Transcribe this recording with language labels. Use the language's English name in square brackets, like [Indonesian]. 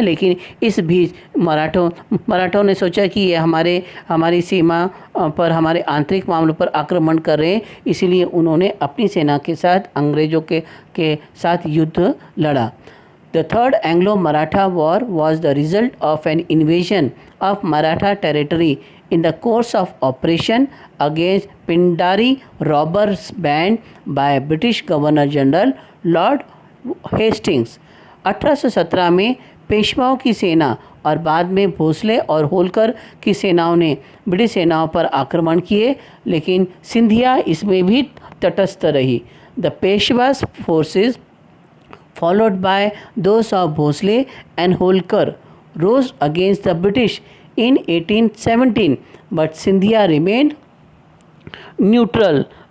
[Hindi] लेकिन इस बीच मराठों ने सोचा कि ये हमारी सीमा पर हमारे आंतरिक मामलों पर आक्रमण कर रहे हैं, इसीलिए उन्होंने अपनी सेना के साथ अंग्रेज़ों के साथ युद्ध लड़ा। [English] The Third Anglo-Maratha War was the result of an invasion of Maratha territory in the course of operation against Pindari robbers band by British Governor General Lord Hastings। [Hindi] 1817 में पेशवाओं की सेना और बाद में भोसले और होलकर की सेनाओं ने ब्रिटिश सेनाओं पर आक्रमण किए, लेकिन सिंधिया इसमें भी तटस्थ रही। [English] The Peshwas forces followed by those of Bhosle and Holkar rose against the British in 1817, but Scindia remained neutral।